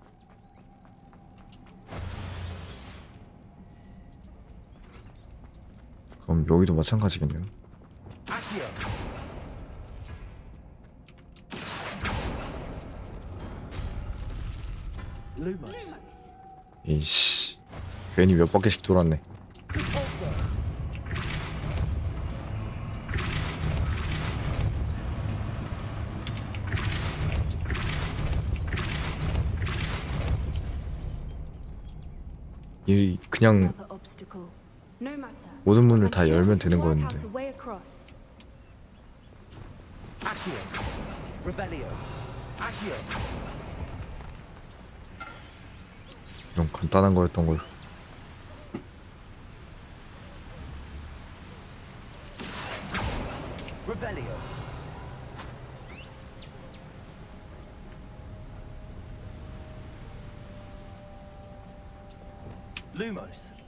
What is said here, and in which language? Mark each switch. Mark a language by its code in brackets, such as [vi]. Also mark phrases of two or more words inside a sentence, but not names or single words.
[ko] 그럼 여기도 마찬가지겠네요. [la] Accio. Lumos. [ko] 이씨, 괜히 몇 바퀴씩 돌았네. 이 그냥 모든 문을 다 열면 되는 거였는데. [la] Accio. Revelio. Accio. [ko] 이런 간단한 거였던 걸. [la] Revelio. Lumos.